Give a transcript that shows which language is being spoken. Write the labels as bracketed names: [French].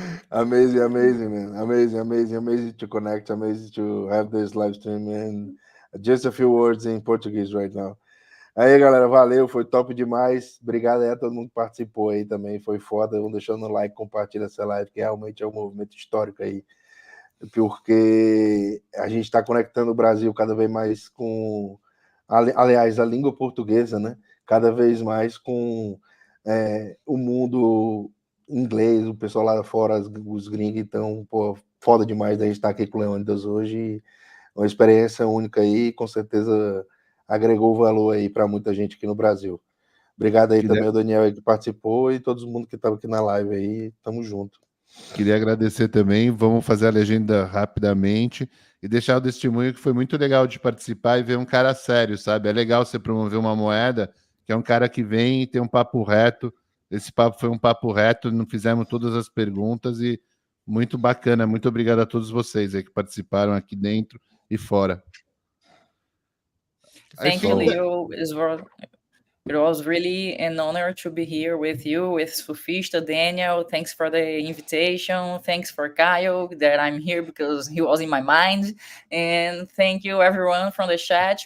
[English] Amazing to connect, amazing to have this live stream, and just a few words in Portuguese right now. [Portuguese] Aí, galera, valeu, foi top demais. Obrigado aí a todo mundo que participou aí também, foi foda. Vão deixando o like, compartilha essa live, que realmente é um movimento histórico aí, porque a gente está conectando o Brasil cada vez mais com, aliás, a língua portuguesa, né? Cada vez mais com o mundo inglês, o pessoal lá fora, os gringos. Então, pô, foda demais da gente estar aqui com o Leonidas hoje. Uma experiência única aí, com certeza agregou valor aí para muita gente aqui no Brasil. Obrigado aí também ao Daniel aí que participou e todo mundo que estava aqui na live aí. Tamo junto. Queria agradecer também. Vamos fazer a legenda rapidamente e deixar o testemunho que foi muito legal de participar e ver um cara sério, sabe? É legal você promover uma moeda que é um cara que vem e tem um papo reto. Esse papo foi um papo reto, não fizemos todas as perguntas e muito bacana. Muito obrigado a todos vocês aí que participaram aqui dentro e fora. [English] Thank you, Leo. It was really an honor to be here with you, with Sufista, Daniel. Thanks for the invitation. Thanks for Kyle, that I'm here because he was in my mind. And thank you, everyone from the chat.